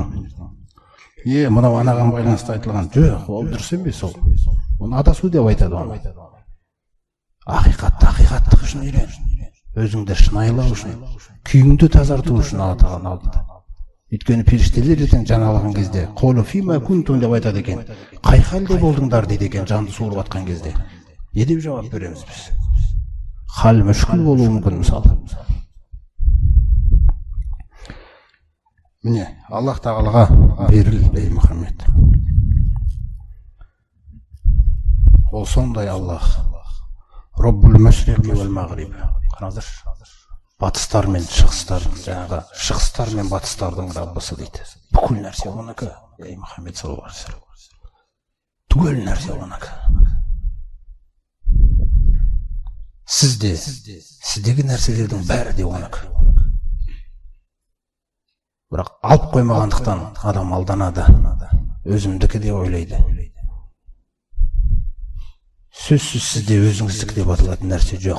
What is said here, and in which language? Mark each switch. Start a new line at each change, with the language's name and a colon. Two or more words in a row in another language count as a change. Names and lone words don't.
Kazakh: Мынау анаған байланысты айтылған. Жоқ, ол дұрыс емес ол. Оны адасу деп айтады оны. Ақиқаттық үшін үйрен. Өзіңді шынайлау үшін, күйіңді тазарту үшін Алла Тағаланың алдында. Өйткені періштелер ертең жан алған кезде
Arabic: قالوا فيم كنتم
Kazakh: деп айтады екен. Қай халде болдыңдар дейді екен жанды суырып атқан кезде. Не деп жауап береміз біз? Хал мүшкіл болуы мүмкін мысалы. Міне, Аллах тағалаға беріл ей Мұхаммед. Ол сондай Аллах.
Arabic: رب المشرق والمغرب.
Kazakh: Қараңыздар. Батыстар мен шығыстар, жаңағы шығыстар мен батыстардың Раббысы дейді. Бүкіл нәрсе оныкі, ей Мұхаммед
Arabic: صلى الله عليه وسلم.
Kazakh: Түгел нәрсе оныкі. Сіздегі нәрселердің бәрі де оныкі. Бірақ алып қоймағандықтан адам алданады. Өзімдікі де ойлайды. Сөзсіз сізде өзіңіздікі деп аталатын нәрсе жоқ.